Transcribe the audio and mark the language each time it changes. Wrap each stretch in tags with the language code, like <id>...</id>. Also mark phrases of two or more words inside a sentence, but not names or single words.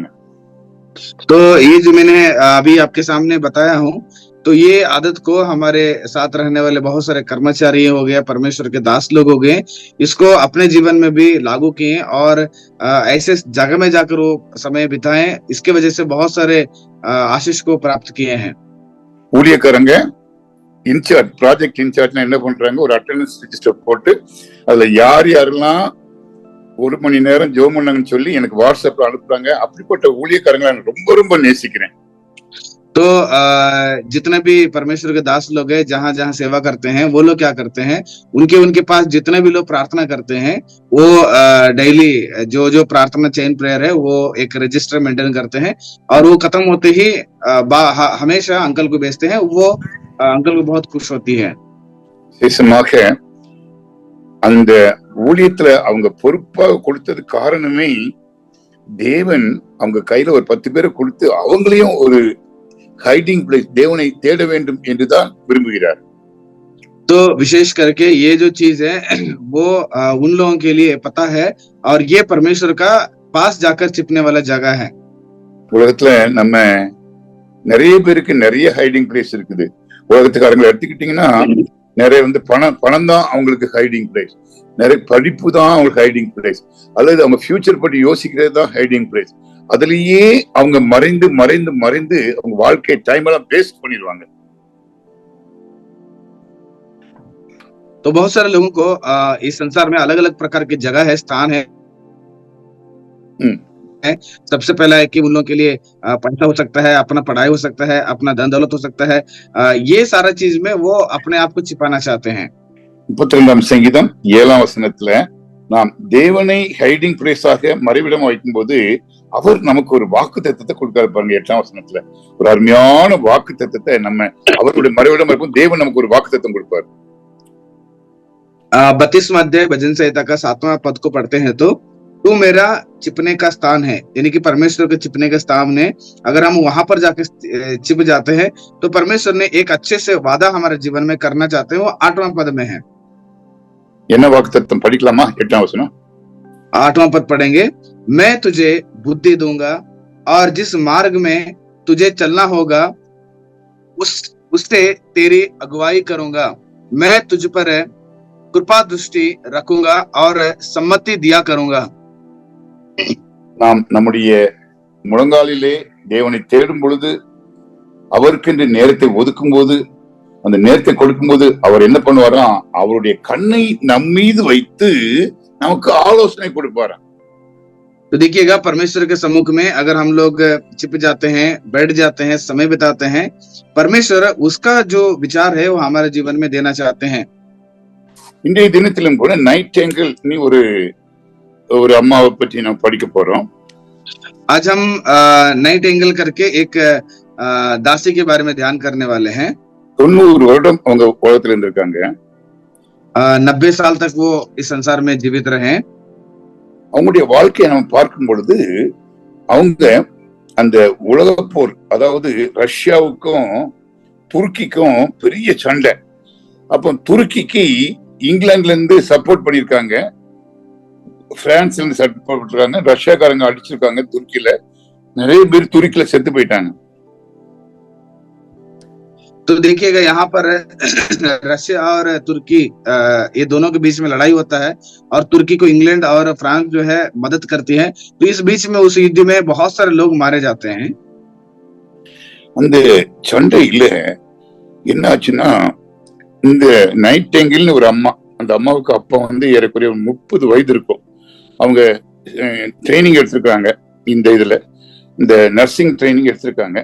<hi>तो ये जो मैंने अभी आपके सामने बताया हूँ, तो ये आदत को हमारे साथ रहने वाले बहुत सारे कर्मचारी हो गए, परमेश्वर के दास लोग हो गए, इसको अपने जीवन में भी लागू किए और ऐसे जगह में जाकर वो समय बिताएं। इसके वजह से बहुत सारे आशीष को प्राप्त किए हैं।</hi> <ta>ஊழியக்காரங்க இன்சார்ஜ்,</ta> <en>project incharge</en> <ta>என்ன பண்றாங்க, ஒரு</ta> <en>attendance register</en> <ta>போட்டு அதுல யாரெல்லாம் 1 மணி நேரம் ஜெபம் பண்ணாங்கன்னு சொல்லி எனக்கு வாட்ஸ்அப்ல அனுப்புறாங்க. அப்படிப்பட்ட ஊழியக்காரங்களை நான் ரொம்ப ரொம்ப நேசிக்கிறேன்.</ta> <hi>तो जितने भी परमेश्वर के दास लोग हैं, जहां जहां सेवा करते हैं, वो लोग क्या करते हैं, उनके पास जितने भी लोग प्रार्थना करते हैं वो डेली जो प्रार्थना</hi> <en>chain prayer</en> <hi>है वो एक</hi> <en>register maintain</en> <hi>करते हैं और वो खत्म होते ही हमेशा अंकल को भेजते हैं। वो अंकल को बहुत खुश होती है।</hi> <ta>விசேஷமாக அந்த ஊழியத்துல அவங்க பொறுப்பாக கொடுத்தது காரணமே தேவன் அவங்க கையில ஒரு 10 பேரை கொடுத்து அவங்களையும் ஒரு</ta> <en>hiding place</en> <ta>தேவனை தேட வேண்டும் என்றுதான் விரும்புகிறார்.</ta> <hi>तो विशेष करके ये जो चीज है वो उन लोगों के लिए पता है और ये परमेश्वर का पास जाकर छिपने वाला जगह है.</hi> <ta>உலகத்துல நம்ம நிறைய பேருக்கு நிறைய</ta> <en>hiding place</en> <ta>இருக்குது. உலகத்துக்காரங்களை எடுத்துக்கிட்டீங்கன்னா நிறைய பணம் தான் அவங்களுக்கு</ta> <en>hiding place,</en> <ta>நிறைய படிப்பு தான் அவங்களுக்கு</ta> <en>hiding place,</en> <ta>அல்லது அவங்க ஃபியூச்சர் பற்றி யோசிக்கிறது தான்</ta> <en>hiding place.</en> <ta>அதுலயே அவங்க மறைந்து மறைந்து மறைந்து அவங்க வாழ்க்கை டைம் எல்லாம் வேஸ்ட் பண்ணிடுவாங்க.</ta> <hi>तो बहुत सारे लोगों को इस संसार में अलग अलग प्रकार की जगह है, स्थान है. सबसे पहला है कि उन लोगों के लिए पैसा हो सकता है, अपना पढ़ाई हो सकता है, अपना धन दौलत हो सकता है. ये सारा चीज में वो अपने आप को छिपाना चाहते हैं.</hi> <ta>32ஆம் சங்கீதம் 7ஆம் வசனத்துல நாம் தேவனை</ta> <en>hiding place</en> <ta>மறைவிடம் வைக்கும் போது அவர் நமக்கு ஒரு வாக்கு தத்தத்தை கொடுக்காரு பாருங்க. 8ஆம் வசனத்துல ஒரு அருமையான வாக்கு தத்தத்தை நம்ம அவருடைய மறைவிடம் இருக்கும் தேவன் நமக்கு ஒரு வாக்கு தத்தம் கொடுப்பார்.</ta> <hi>32वां अध्याय भजन संहिता का 7वां पद को पढ़ते हैं तो तू मेरा छिपने का स्थान है, यानी कि परमेश्वर के छिपने का स्थान है. अगर हम वहां पर जाके छिप जाते हैं तो परमेश्वर ने एक अच्छे से वादा हमारे जीवन में करना चाहते हैं. वो 8वां पद में है.</hi> <ta>என்ன வாக்குத்தத்தம் படிக்கலாமா? 8ஆம் வசனம்</ta> <hi>8वां पद पढ़ेंगे. मैं तुझे बुद्धि दूंगा और जिस मार्ग में तुझे चलना होगा उससे तेरी अगुवाई करूंगा. मैं तुझ पर कृपा दृष्टि रखूंगा और सम्मति दिया करूंगा.</hi> <ta>நாம் நம்முடைய முழங்காலிலே தேவனை தேடும் பொழுது அவருக்கென்று நேரத்தை ஒதுக்கும் போது அந்த நேரத்தை கொடுக்கும் போது அவர் என்ன பண்ணுவாராம்? அவருடைய கண்ணை நம் மீது வைத்து நமக்கு ஆலோசனை கொடுப்பாராம்.</ta> <hi>तो देखिएगा परमेश्वर के सम्मुख में अगर हम लोग छिप जाते हैं, बैठ जाते हैं, समय बिताते हैं, परमेश्वर उसका जो विचार है वो हमारे जीवन में देना चाहते हैं.</hi> <ta>இன்றைய தினத்திலும் கூட நைட் ஏஞ்சல் ஒரு அம்மாவை பற்றி நாம் படிக்க போறோம்.</ta> <hi>आज हम नाइट एंगल करके एक दासी के बारे में ध्यान करने वाले हैं.</hi> <ta>90 வருடம் அவங்க உலகத்துல இருந்திருக்காங்க.</ta> <hi>90 साल तक वो इस संसार में जीवित रहे.</hi> <ta>அவங்களுடைய வாழ்க்கையை நம்ம பார்க்கும் பொழுது அவங்க அந்த உலக போர், அதாவது ரஷ்யாவுக்கும் துருக்கிக்கும் பெரிய சண்டை. அப்போ துருக்கிக்கு இங்கிலாந்துல இருந்து சப்போர்ட் பண்ணிருக்காங்க, பிரான்ஸ்ல இருந்து சப்போர்ட் பண்ணிருக்காங்க, ரஷ்யாக்காரங்க அடிச்சிருக்காங்க. துருக்கியில நிறைய பேர் துருக்கியில செத்து போயிட்டாங்க.</ta> <hi>तो देखिएगा यहाँ पर रशिया और तुर्की ये दोनों के बीच में लड़ाई होता है और तुर्की को इंग्लैंड और फ्रांस जो है मदद करती है. तो इस बीच में उस युद्ध में बहुत सारे लोग मारे जाते हैं.</hi> <ta>அந்த சண்டையில என்ன ஆச்சுன்னா, இந்த நைட் ஏங்கிள்னு ஒரு அம்மா, அந்த அம்மாவுக்கு அப்பா ஏறக்குறைய 30 வயது இருக்கும். அவங்க ட்ரைனிங் எடுத்திருக்காங்க, இந்த</ta> <en>nursing training</en> <ta>எடுத்திருக்காங்க.</ta>